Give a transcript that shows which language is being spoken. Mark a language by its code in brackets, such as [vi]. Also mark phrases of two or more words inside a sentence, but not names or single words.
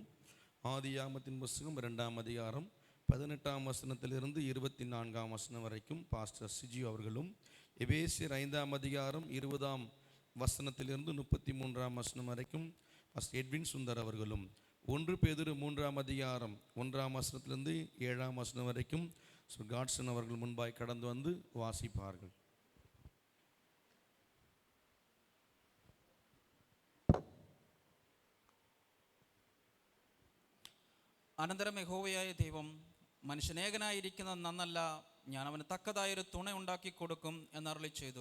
[ta] ஆதியாகமத்தின் புஸ்தகம் 2ஆம் அதிகாரம் 18ஆம் வசனத்திலிருந்து 24ஆம் வசனம் வரைக்கும் பாஸ்டர் சிஜி அவர்களும், எபேசியர் 5ஆம் அதிகாரம் 20ஆம் வசனத்திலிருந்து 33ஆம் வசனம் வரைக்கும் பாஸ்டர் எட்வின் சுந்தர் அவர்களும், 1 பேதுரு 3ஆம் அதிகாரம் 1ஆம் வசனத்திலிருந்து 7ஆம் வசனம் வரைக்கும் காட்சன் அவர்கள் முன்பாய் கடந்து வந்து வாசிப்பார்கள். [ml] അനന്തരം യഹോവയായ ദൈവം മനുഷ്യനേകനായിരിക്കുന്നത് നന്നല്ല, ഞാൻ അവന് തക്കതായൊരു തുണ ഉണ്ടാക്കി കൊടുക്കും എന്നരുളി ചെയ്തു.